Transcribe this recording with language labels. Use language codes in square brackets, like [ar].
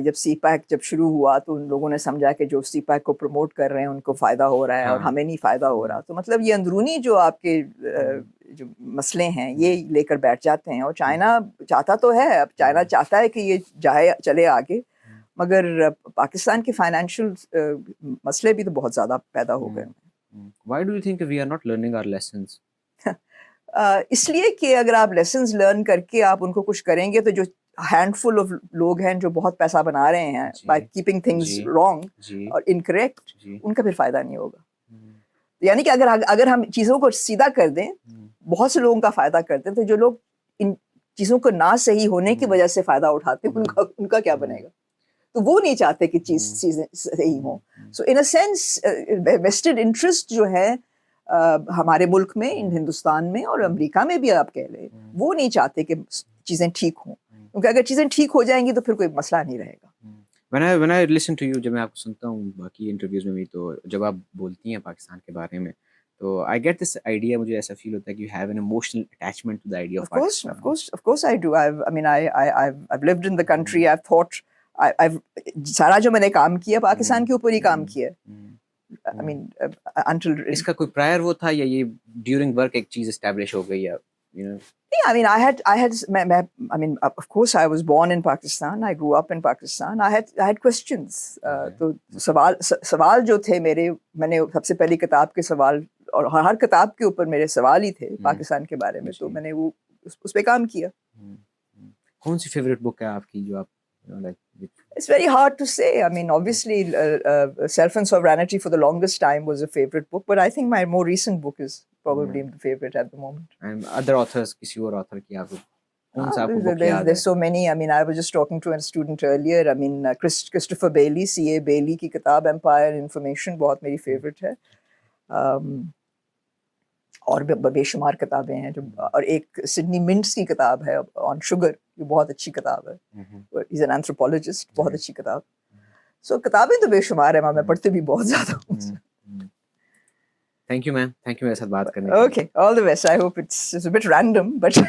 [ur] جب سی پیک جب شروع ہوا تو ان لوگوں نے سمجھا کہ جو سی پیک کو پروموٹ کر رہے ہیں ان کو فائدہ ہو رہا ہے اور ہمیں نہیں فائدہ ہو رہا. تو مطلب یہ اندرونی جو آپ کے جو مسئلے ہیں یہ لے کر بیٹھ جاتے ہیں, اور چائنا چاہتا تو ہے, اب چائنا چاہتا ہے کہ یہ جائے چلے آگے, مگر پاکستان کے فائنینشیل مسئلے بھی تو بہت زیادہ پیدا ہو گئے. [en] Why do you think we are not learning our lessons? [ur] اس لیے کہ اگر آپ لیسنز لرن کر کے آپ ان کو کچھ کریں گے تو جو ہینڈ فل آف لوگ ہیں جو بہت پیسہ بنا رہے ہیں [en] by keeping things wrong [ur] اور انکریکٹ, ان کا پھر فائدہ نہیں ہوگا. یعنی کہ اگر ہم چیزوں کو سیدھا کر دیں, بہت سے لوگوں کا فائدہ کرتے ہیں, تو جو لوگ ان چیزوں کو نہ صحیح ہونے کی وجہ سے فائدہ اٹھاتے ہیں ان کا کیا بنے گا. تو وہ نہیں چاہتے کہ چیزیں صحیح ہوں. [en] so in a sense vested interest [ur] جو ہے ہمارے ملک میں, ہندوستان میں اور امریکہ میں بھی آپ کہہ لیں, وہ نہیں چاہتے کہ چیزیں ٹھیک ہوں, کیونکہ اگر چیزیں ٹھیک ہو جائیں گی تو پھر کوئی مسئلہ نہیں رہے گا. [en] when I listen to you, [ur] جب میں آپ کو سنتا ہوں باقی انٹرویوز میں بھی, تو جب آپ بولتی ہیں پاکستان کے بارے میں, تو [en] I get this idea, [ur] مجھے ایسا فیل ہوتا ہے کہ [en] you have an emotional attachment to the idea of Pakistan. Of course I do. I've lived in the country. I've thought, I've [ur] سارا جو میں نے کام کیا پاکستان کے اوپر ہی کام کیا. [en] I mean until [ur] اس کا کوئی prior وہ تھا یا یہ during work ایک چیز establish ہو گئی ہے, [en] you know? Yeah, I mean, of course, I was born in Pakistan. I grew up in Pakistan. I had questions. [ur] تو سوال جو تھے میرے, میں نے سب سے پہلی کتاب کے سوال, اور ہر کتاب کے اوپر میرے سوال ہی تھے پاکستان کے بارے میں, تو میں نے وہ اس پہ کام کیا. کون سی فیوریٹ بک ہے آپ کی جو آپ like? [en] It's very hard to say. I mean, obviously, Self and Sovereignty for the longest time was a favorite book, but I think my more recent book is probably the favorite at the moment. And other authors, [ur] kisi aur author ki aap kaun sa aapko book yaad hai? [en] There's so many. I mean, I was just talking to a student earlier. I mean, Christopher Bailey, C.A. [ur] Bailey کی کتاب Empire and Information بہت میری favorite ہے. اور بے شمار کتابیں ہیں جو, اور ایک سڈنی منٹس کی کتاب ہے آن شوگر, یہ بہت اچھی کتاب ہے. [en] He's an anthropologist, [ur] بہت اچھی کتاب. سو کتابیں تو بے شمار ہیں, میں پڑھتے بھی بہت زیادہ ہوں. [en] Thank you, ma'am. Thank you [ur] میرے ساتھ بات کرنے کے لیے. [en] Okay, all the best. I hope it's a bit random, but